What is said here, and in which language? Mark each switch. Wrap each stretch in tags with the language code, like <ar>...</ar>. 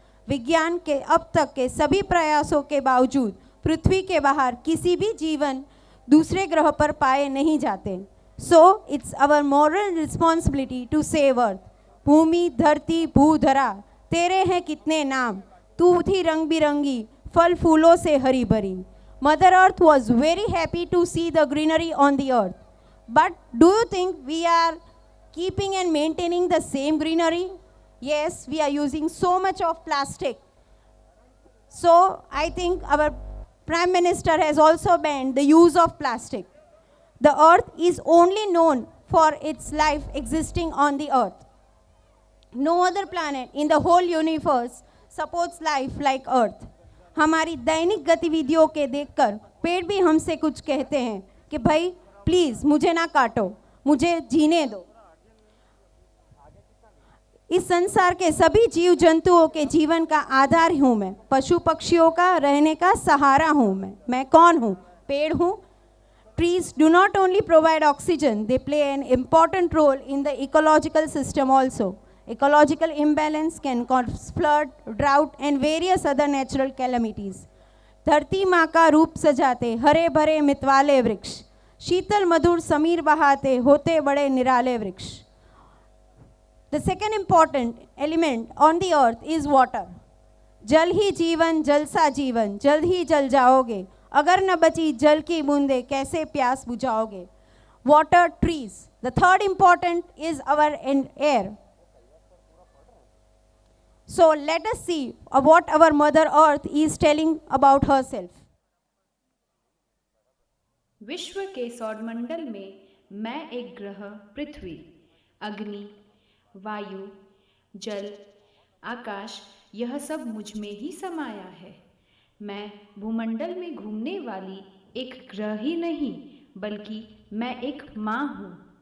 <hi>विज्ञान के अब तक के सभी प्रयासों के बावजूद पृथ्वी के बाहर किसी भी जीवन दूसरे ग्रह पर पाए नहीं जाते।</hi> <en>So it's our moral responsibility to save earth.</en> <hi>भूमि, धरती, भूधरा, तेरे हैं कितने नाम, तू थी रंग बिरंगी, फल फूलों से हरी भरी।</hi> <en>Mother earth was very happy to see the greenery on the earth. But do you think we are keeping and maintaining the same greenery? Yes, we are using so much of plastic. So I think our Prime Minister has also banned the use of plastic. The earth is only known for its life existing on the earth. No other planet in the whole universe supports life like earth.</en> <hi>हमारी दैनिक गतिविधियों के देखकर पेड़ भी हमसे कुछ कहते हैं कि भाई प्लीज मुझे ना काटो, मुझे जीने दो। इस संसार के सभी जीव जंतुओं के जीवन का आधार हूँ मैं, पशु पक्षियों का रहने का सहारा हूँ मैं कौन हूँ? पेड़ हूँ।</hi> <en>Trees do not only provide oxygen, they play an important role in the ecological system also. Ecological imbalance can cause flood, drought and various other natural calamities.</en> <hi>धरती माँ का रूप सजाते हरे भरे मितवाले वृक्ष, शीतल मधुर समीर बहाते होते बड़े निराले वृक्ष।</hi> <en>The second important element on the earth is water.</en> <hi>जल ही जीवन, जल सा जीवन, जल्द ही जल जाओगे, अगर न बची जल की बूंदे कैसे प्यास बुझाओगे।</hi> <en>Water, trees. The third important is our air. So let us see what our Mother Earth is telling about herself.</en> <hi>विश्व के सौरमंडल में मैं एक ग्रह पृथ्वी, अग्नि, वायु, जल, आकाश, यह सब मुझ में ही समाया है। मैं भूमंडल में घूमने वाली एक ग्रह ही नहीं, बल्कि मैं एक माँ हूँ।</hi>